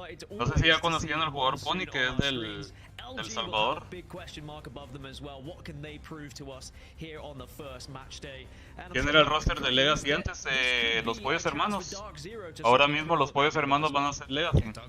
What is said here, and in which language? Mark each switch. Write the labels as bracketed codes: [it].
[es] No sé si ya conocían al jugador Pony, que es El [en] LG will [es] Salvador. [en] have a big question mark above them as well. What can they prove to us here on the first match day? [es] ¿Quién era el roster de Legacy antes? Los Pollos Hermanos. Ahora mismo los Pollos Hermanos van a ser Legacy.